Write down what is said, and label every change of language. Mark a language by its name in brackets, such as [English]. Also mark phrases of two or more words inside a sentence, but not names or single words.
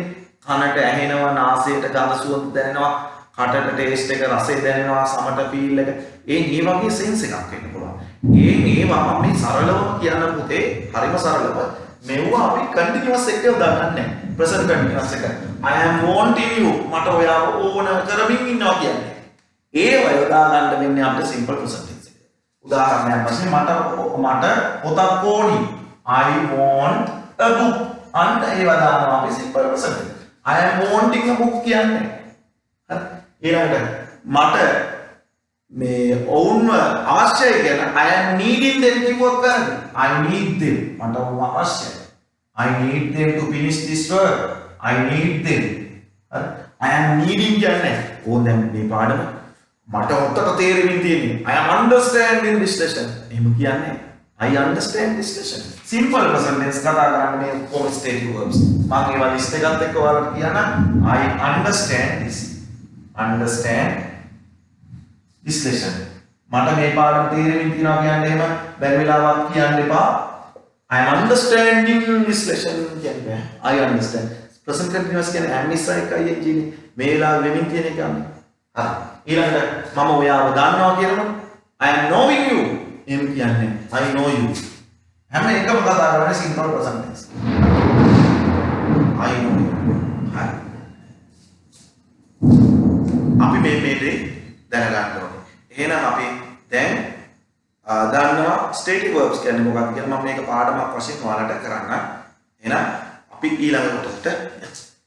[Sinhala] කනට ඇහෙනවා, නාසයට ගඳ සුවඳ දැනෙනවා, කටට ටේස්ට් එක රසය දැනෙනවා, සමට ෆීල් එක. ඒ වගේ sense එකක් වෙන්න පුළුවන්. ඒවා අපි සරලවම කියන්න පුතේ හරිම සරලව. මෙවුවා අපි continuous එක දාගන්න නැහැ. [English] present continuous [Sinhala] එක. [English] I am wanting you. [Sinhala] මට ඔයාව ඕන කරමින් ඉන්නවා කියන්නේ. ඒව යොදා ගන්න වෙන්නේ අපිට simple present tense එක. උදාහරණයක් වශයෙන් මට පොතක් ඕනි. [English] I want a book. [Sinhala] අන්න ඒව දානවා අපි [English] simple present tense. I am wanting a book [Sinhala] කියන්නේ. හරි. ඊළඟට මට මේ ඔවුන්ව අවශ්‍යයි කියන [English] I am needing them [Sinhala] කිව්වොත් වැරදි. [English] I need them. [Sinhala] මට ඔවුන් අවශ්‍යයි. [English] I need them to finish this work. I need them. [Sinhala] හරි. [English] I am needing [Sinhala] කියන්නේ ඕන් දැන් මේ පාඩම මට ඔත්තට තේරෙමින් තියෙන්නේ. [English] I am understanding this lesson. [Sinhala] එහෙම කියන්නේ [English] I understand this lesson. Simple present tense [Sinhala] කතා කරන්නේ මේ ඔක්කොම [English] stative verbs. [Sinhala] මම ඒවා list එකත් එක්ක ඔයාලට කියන්න [English] I understand this. Understand this lesson. [Sinhala] මට මේ පාඩම තේරෙමින් තියෙනවා කියන්නේ එහෙම බැරි වෙලාවක් කියන්න එපා. [English] I am understanding this lesson කියන්නේ I understand. present continuous [Sinhala] කියන්නේ [English] am is [Sinhala] එකයි ing මේ වෙලාවෙ වෙමින් තියෙන එක යන්නේ. හරි. ඊළඟට මම ඔයාව දන්නවා කියනකොට [English] I am knowing you. [Sinhala] එහෙම කියන්නේ [English] I know you. [Sinhala] හැම එකම කතා කරන්නේ [English] simple present tense. I know you. [Sinhala] හරි. අපි මේ දේ දැනගන්න ඕනේ. එහෙනම් අපි දැන් දන්නවා [English] stative verbs [Sinhala] කියන්නේ මොකක්ද කියලා මම මේක පාඩමක් වශයෙන් ඔයාලට කරන්න. එහෙනම් අපි ඊළඟ කොටසට